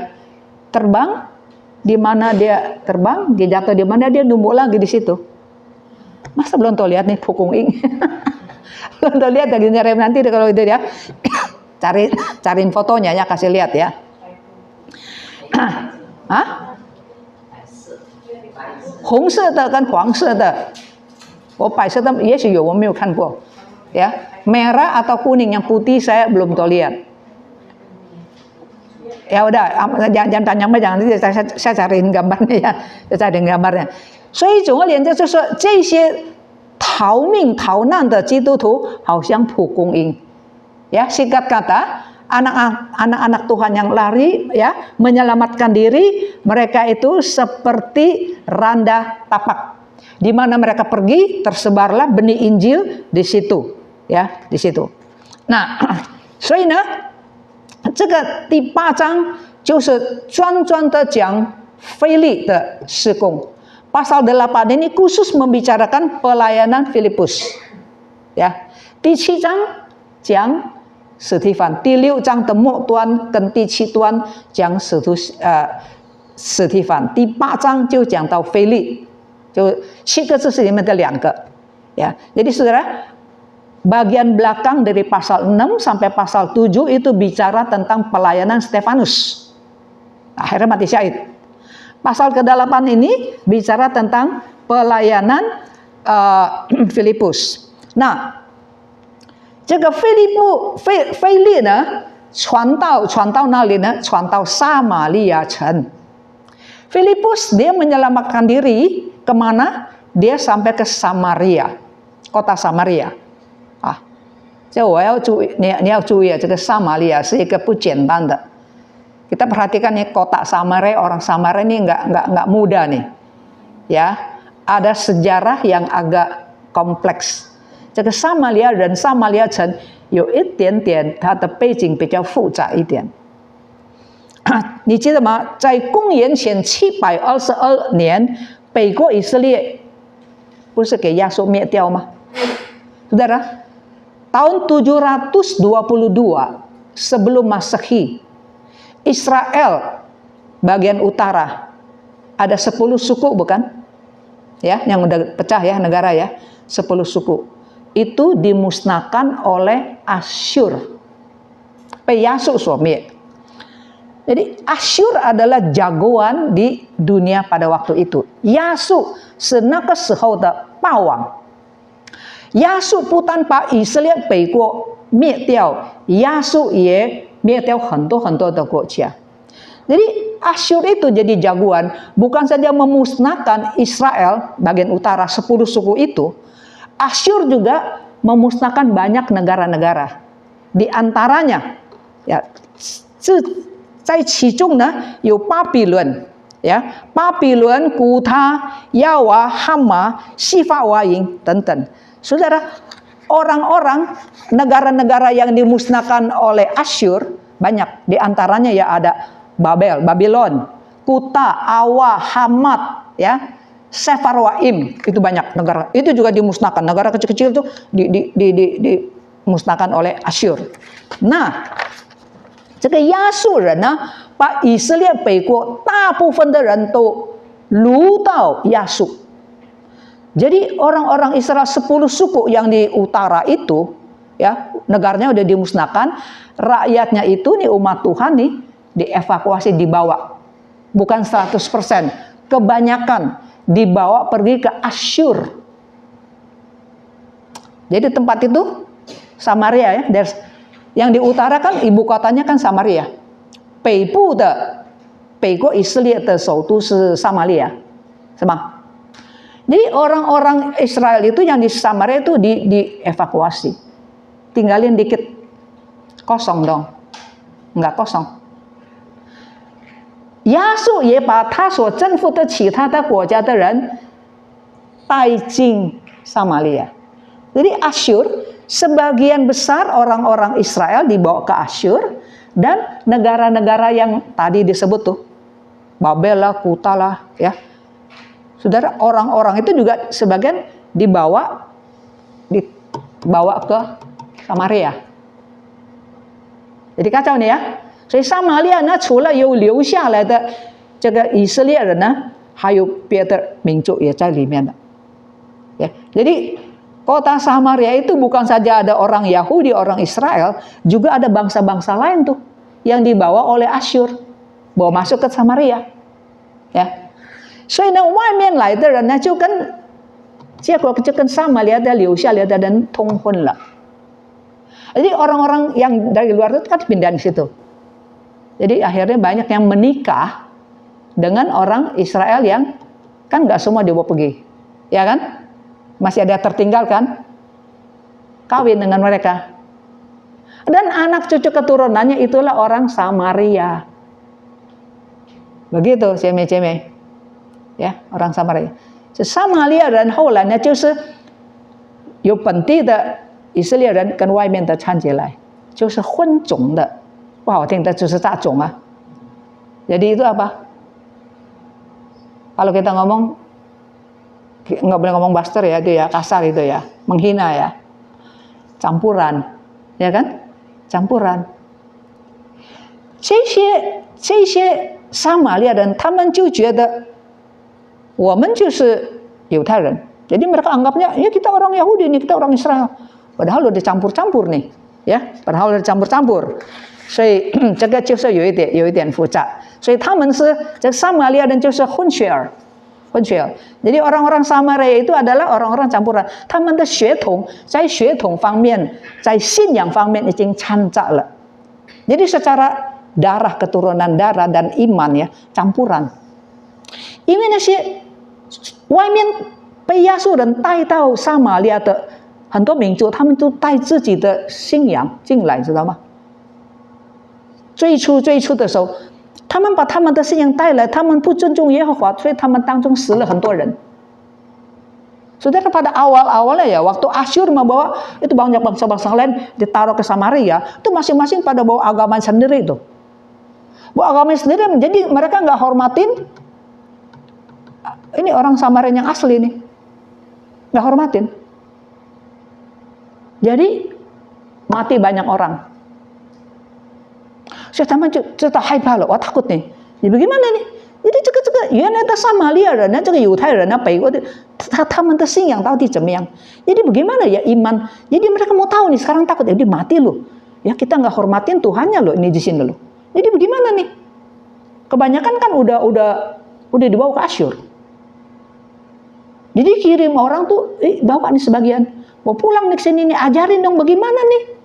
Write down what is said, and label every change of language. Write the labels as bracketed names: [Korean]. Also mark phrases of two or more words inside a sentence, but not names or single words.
[Indonesian] Terbang di mana dia terbang, dia jatuh di mana dia numbuh lagi di situ. Masa belum tahu lihat nih Pukung Ing? Belum tahu lihat lagi nanti kalau itu ya. Cariin fotonya ya, kasih lihat ya. Hah? [Chinese] 红色的跟黄色的，我白色的也许有，我没有看过。 [Indonesian] Ya, merah atau kuning, yang putih saya belum tahu lihat. Ya udah, jangan tanya, jangan nanti saya cariin gambarnya ya, saya cariin gambarnya. [Chinese] 所以总而言之，就是说这些逃命逃难的基督徒好像蒲公英。 [Indonesian] Ya, singkat kata, anak-anak Tuhan yang lari ya, menyelamatkan diri, mereka itu seperti randa tapak. Di mana mereka pergi, tersebarlah benih Injil di situ, ya, di situ. Nah, [Chinese] 所以呢，这个第8章就是专的讲腓利的事工。 [Indonesian] Pasal 8 ini khusus membicarakan pelayanan Filipus. Ya, [Chinese] 第7章讲史提反，第6章的末端跟第7端讲史提反，第8章就讲到腓利，就7个字里面的2 个。 [Indonesian] Ya, jadi saudara, bagian belakang dari pasal 6 sampai pasal 7 itu bicara tentang pelayanan Stefanus. Akhirnya mati syahid. Pasal ke-8 ini bicara tentang pelayanan Filipus. Nah, [Chinese] 这个腓利呢，传到哪里呢？传到撒玛利亚城。 [Indonesian] Filipus dia menyelamatkan diri kemana? Dia sampai ke Samaria, kota Samaria. [Chinese] 这我要注意，你要注意啊，这个撒玛利亚是一个不简单的。 [Indonesian] Kita perhatikan nih, kota Samaria, orang Samaria ini nggak mudah nih, ya. Ada sejarah yang agak kompleks. [Chinese] 这个撒玛利亚人、撒玛利亚城有一点点它的背景比较复杂一点。你记得吗？在公元前722年，北国以色列不是给亚述灭掉吗？ [Indonesian] Saudara, tahun 722 sebelum Masehi, Israel bagian utara ada 10 suku bukan? Ya, yang udah pecah ya negara ya, 10 suku. Itu dimusnahkan oleh Asyur. [Chinese] 被亚述所灭。 [Indonesian] Jadi Asyur adalah jagoan di dunia pada waktu itu. [Chinese] 亚述是那个时候的霸王。亚述不但把以色列北国灭掉，亚述也灭掉很多的国家。 [Indonesian] Jadi Asyur itu jadi jagoan, bukan saja memusnahkan Israel bagian utara 10 suku itu, Asyur juga memusnahkan banyak negara-negara. Di antaranya, ya, [Chinese] 在其中呢有巴比伦，呀，巴比伦、古他、亚娃、哈马、西法瓦营等等。 [Indonesian] Saudara, orang-orang negara-negara yang dimusnahkan oleh Asyur banyak. Di antaranya ya ada Babylon, Kuta, Awa, Hamat, ya, Sefarwaim, itu banyak negara. Itu juga dimusnahkan. Negara kecil-kecil itu dimusnahkan oleh Asyur. Nah, [Chinese] 这个亚述人呢，把以色列北国大部分的人都掳到亚述。 [Indonesian] Jadi orang-orang Israel 10 suku yang di utara itu, ya, negaranya udah dimusnahkan, rakyatnya itu nih umat Tuhan nih dievakuasi, dibawa. Bukan 100%, kebanyakan dibawa pergi ke Asyur. Jadi tempat itu Samaria ya, yang di utara kan ibu kotanya kan Samaria. [Chinese] 北部的北国以色列的首都是撒玛利亚，是吗？ [Indonesian] Jadi orang-orang Israel itu yang di Samaria itu dievakuasi, tinggalin dikit, kosong dong, nggak kosong. [Chinese] 亚述也把他所征服的其他的国家的人带进撒玛利亚。 [Indonesian] Jadi Asyur, sebagian besar orang-orang Israel dibawa ke Asyur, dan negara-negara yang tadi disebut tuh, Babel lah, Kuta lah, ya. Saudara, orang-orang itu juga sebagian dibawa ke Samaria. Jadi kacau nih ya. [Chinese] 所以撒玛利亚呢，除了有留下来的这个以色列人呢，还有别的民族也在里面的。 [Indonesian] Ya, jadi kota Samaria itu bukan saja ada orang Yahudi, orang Israel, juga ada bangsa-bangsa lain tuh yang dibawa oleh Asyur, bawa masuk ke Samaria. Ya. [Chinese] 所以呢，外面来的人呢，结果就跟撒玛利亚的留下来的人通婚了。 [Indonesian] Jadi orang-orang yang dari luar itu kan pindah di situ. Jadi akhirnya banyak yang menikah dengan orang Israel yang kan nggak semua dibawa pergi, ya kan? Masih ada tertinggal kan? Kawin dengan mereka. Dan anak cucu keturunannya itulah orang Samaria. Begitu, ceme-ceme. 呀，orang Samaria， [Chinese] 是撒玛利亚人后来呢，就是有本地的以色列人跟外面的掺进来，就是混种的，不好听的就是杂种啊。 [Indonesian] Jadi itu apa? Kalau kita ngomong, nggak boleh ngomong buster ya, itu ya kasar itu ya, menghina ya, campuran, ya kan? Campuran. [Chinese] 这些撒玛利亚人，他们就觉得 我们就是犹太人， [Indonesian] jadi mereka anggapnya ya kita orang Yahudi nih, kita orang Israel. Padahal udah dicampur-campur nih, ya, padahal udah dicampur-campur. [Chinese] 所以这个就是有一点复杂。所以他们是这撒玛利亚人就是混血儿。 [Indonesian] Jadi orang-orang Samaria itu adalah orang-orang campuran. [Chinese] 他们的血统在血统方面，在信仰方面已经掺杂了。 [Indonesian] Jadi secara darah, keturunan darah dan iman ya campuran. [Chinese] 因为那些 外面被亚述人带到撒玛利亚的很多民族，他们都带自己的信仰进来，知道吗？最初的时候，他们把他们的信仰带来，他们不尊重耶和华，所以他们当中死了很多人。 [Indonesian] Saudara, pada awal-awalnya ya, waktu Asyur membawa itu banyak bangsa-bangsa lain ditaruh ke Samaria, itu masing-masing pada bawa agama sendiri itu. Bawa agama sendiri, jadi mereka nggak hormatin ini orang Samaria yang asli nih. Nggak hormatin. Jadi mati banyak orang. Saya cerita [Chinese] 害怕了, [Indonesian] wah takut nih. Jadi bagaimana nih? Jadi [Chinese] 原来的撒玛利亚人呢，这个犹太人呢，北国的他们的信仰到底怎么样？ [Indonesian] Jadi bagaimana ya iman? Jadi mereka mau tahu nih, sekarang takut, jadi mati loh. Ya kita nggak hormatin Tuhannya loh ini di sini loh. Jadi bagaimana nih? Kebanyakan kan udah dibawa ke Asyur. Jadi kirim orang tuh, bawa nih sebagian, mau pulang nih ke sini nih, ajarin dong bagaimana nih?